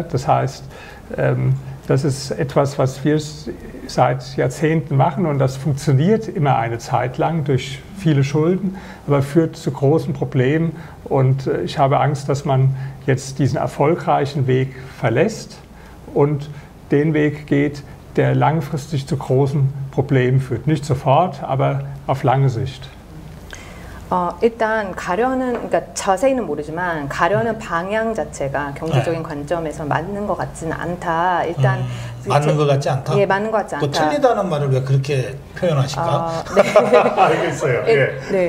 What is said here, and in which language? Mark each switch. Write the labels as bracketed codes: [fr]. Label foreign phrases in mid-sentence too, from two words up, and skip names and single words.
[de] Das heißt, das ist etwas, was wir seit Jahrzehnten machen und das funktioniert immer eine Zeit lang durch viele Schulden, aber führt zu großen Problemen und ich habe Angst, dass man jetzt diesen erfolgreichen Weg verlässt und den Weg geht, der langfristig zu großen Problemen führt. Nicht sofort, aber auf lange Sicht. [ko] 일단 그러니까 자세히는 모르지만 가려는 방향 자체가 경제적인 관점에서 맞는 것 같지는 않다. 일단 맞는 것 같지 않다? 예, 맞는 것 같지 않다. 틀리다는 말을 왜 그렇게 표현하실까? 네. 알겠어요. 네.